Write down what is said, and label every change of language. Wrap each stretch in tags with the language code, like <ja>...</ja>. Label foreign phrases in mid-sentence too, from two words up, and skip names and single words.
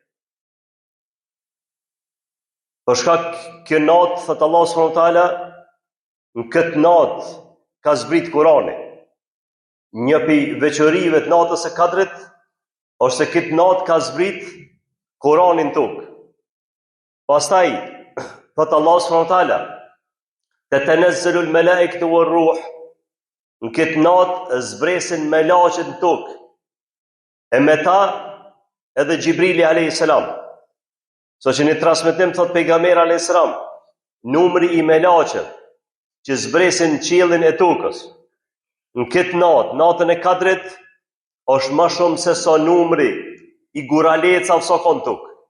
<sq>Për shkak kjo natë, thot Allah</sq> <ar>سبحانه وتعالى,</ar> <sq>në këtë natë ka zbrit Kurani. Një prej veçorive të natës së Kadrit është se këtë natë ka zbrit Kurani në tokë. Pastaj thot Allah</sq> <ar>سبحانه وتعالى: "تتنزل الملائكة والروح."</ar> <sq>Në këtë natë zbresin melaqet në tokë. E me ta edhe Gjibrili</sq> <ar>عليه السلام.</ar> <sq>So që një transmetim thot pejgamberi</sq> <ar>عليه السلام,</ar> <sq>numri i melaqet që zbresin qiellin e tokës në këtë natë, natën e Kadrit, është më shumë se sa numri i guralecave sa ka në tokë.</sq>